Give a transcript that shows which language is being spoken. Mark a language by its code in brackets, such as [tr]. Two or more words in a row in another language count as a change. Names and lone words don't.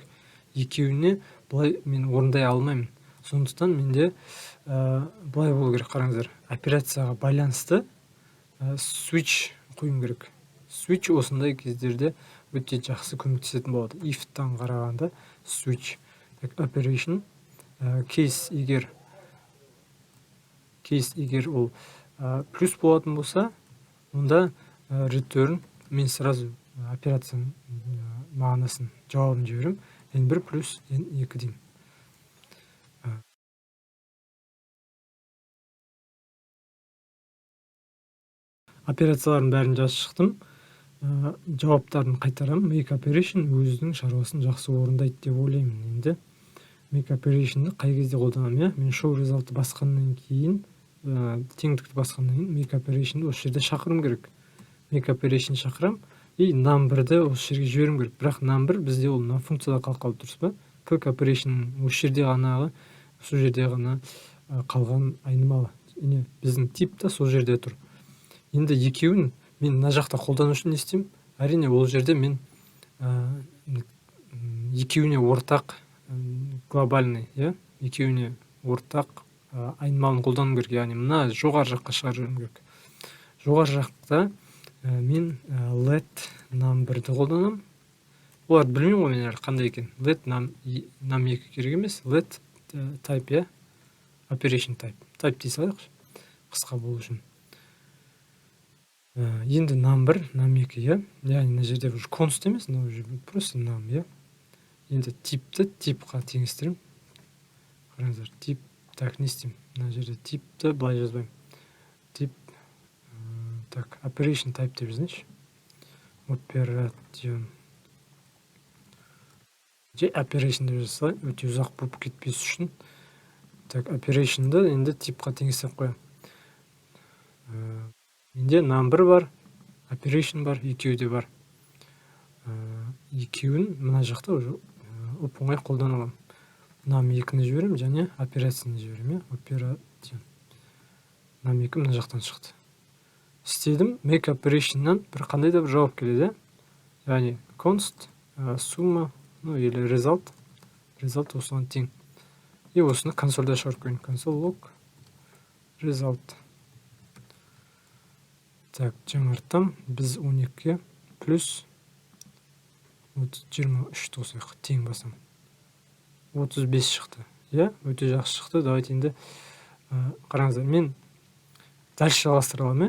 [kk] Екеуіне былай мен орындай алмаймын. Сондықтан менде былай болу керек, қараңыздар. Операцияға байланысты switch қойым керек. Switch осындай кездерде өте жақсы көмектесетін болады. If-тан қарағанда switch. [en] Operation case [kk] егер ол плюс болатын болса, онда return мен сразу операцияның мағынасын жауабын жіберем. n1 плюс n2 деймін. Операциялардың бәрін жазып шықтым. Жауаптарын қайтарам. [en] Make operation [kk] өзінің шаруасын жақсы орындайды деп ойлаймын. Енді [en] make operation'ды [kk] қай кезде қолданамын? Мен [en] show result'ты [kk] басқаннан кейін, теңдікті басқаннан кейін [en] make operation'ды [kk] осы жерде шақырым керек. [en] Make operation [kk] шақырам, num1-ді осы жерге жіберім керек. Бірақ num1 бізде ол функцияда қалып, дұрыс па? [en] Click operation [kk] осы жерде ғана, сол жерде ғана қалған айнымалы. Біздің тип та сол жерде тұр. Енді екеуін мен мына жақта қолдану үшін не істеймін? Әрине ол жерде мен екеуіне ортақ глобальный, екеуіне ортақ айнымалын қолдану керек. Яғни мына жоғары жаққа шығарып керек. Жоғары жақта мен [en] let num1-ді [kk] қолданам. Оларды білмеймін ғой мен әлі қандай екен. [en] Let num2 [kk] керек емес. [en] Let type, operation type. [kk] Type дей салайықшы, қысқа болу үшін. Енді num1, num2, яғни мына жерде уже const емес, просто num, Енді типті типқа теңестірем. Қараңыздар, тип, так, не істеймін? Мына жерде типті былай жазбаймын. Тип, так, [en] operation type [kk] деп жазайыншы. Operation. Operation деп жазса, өте ұзақ болып кетпес үшін. Так, operation'ды енді типқа теңестіріп қоям. Менде num1 бар, operation бар, екеуі де бар. Екеуін мына жақта уже оп-оңай қолдана аламын. num2-ні жіберем және операцияны жіберем, Operation. num2 мына жақтан шықты. Істедім, [en] make operation'нан [kk] бір қандай да бір жауап келеді. Яғни const, summa, или result осыған тең. Осыны консольда шығарып қойын. [en] Console log result. [kk] Так, жаңартам. Біз 12 плюс 23 қосайық. Тең басам. 35 шықты. Өте жақсы шықты. Давайте енді қараңыздар. Мен дальше жалғастыра аламын.